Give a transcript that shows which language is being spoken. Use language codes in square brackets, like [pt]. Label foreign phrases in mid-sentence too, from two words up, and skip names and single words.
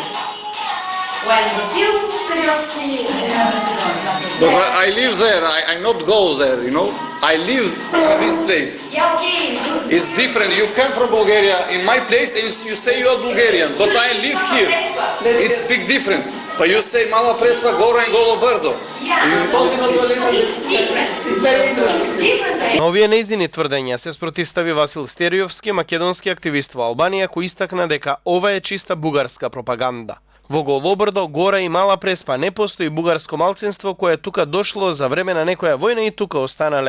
[en] When Vasil Stereovsky, they are Macedonian. But I live there. I not go there. You know. I live in this place. Yeah, okay. It's different. You come from Bulgaria in my place and you say you are Bulgarian, but I live here. It's big different. But you say Mala Prespa, Gora and Golobrdo. [mk] На овие неизини тврдења се спротивстави Васил Стериовски, македонски активист во Албанија, кој истакна дека ова е чиста бугарска пропаганда. Во Голобрдо, Гора и Мала Преспа не постои бугарско малцинство кое тука дошло за време на некоја војна и тука останале.